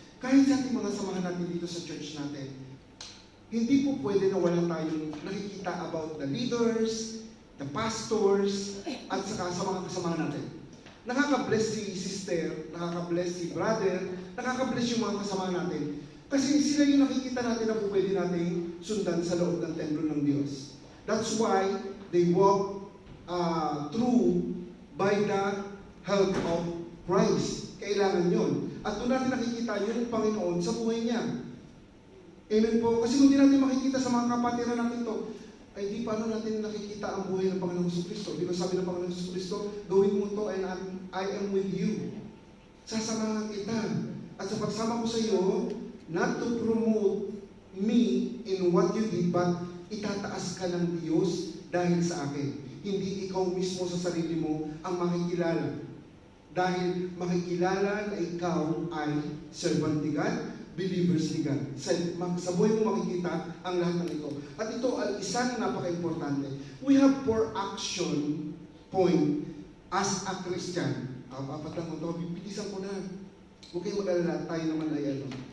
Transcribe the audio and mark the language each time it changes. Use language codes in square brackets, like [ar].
[tl] Kahit sa ating mga samahan natin dito sa church natin, hindi po pwede na wala tayong nakikita about the leaders, the pastors, at saka sa mga kasama natin. Nakaka-bless si sister, nakaka-bless si brother, nakaka-bless yung mga kasama natin. Kasi sila yung nakikita natin na pwede nating sundan sa loob ng templo ng Diyos. [en] That's why they walk through by the help of Christ. [tl] Kailangan yun. At doon natin nakikita yung Panginoon sa buhay niya. Amen po. Kasi kung di natin makikita sa mga kapatiran natin to, ay di paano natin nakikita ang buhay ng Panginoong Jesucristo. Because sabi ng Panginoong Jesucristo, gawin mo to [en] and I am with you. [tl] Sasamahan kita. At sa pagsama ko sa iyo, [en] not to promote me in what you did, [tl] but itataas ka ng Diyos dahil sa akin. Hindi ikaw mismo sa sarili mo ang makikilala. Dahil makikilala na ikaw ay servant ni God, believers ni God. Sa buhay mo makikita ang lahat ng ito. At ito ay isang napaka-importante. [en] We have 4 action point as a Christian. [tl] Apat lang ito, bibilisan ko na. Huwag kayong mag-alala, tayo naman ay ano.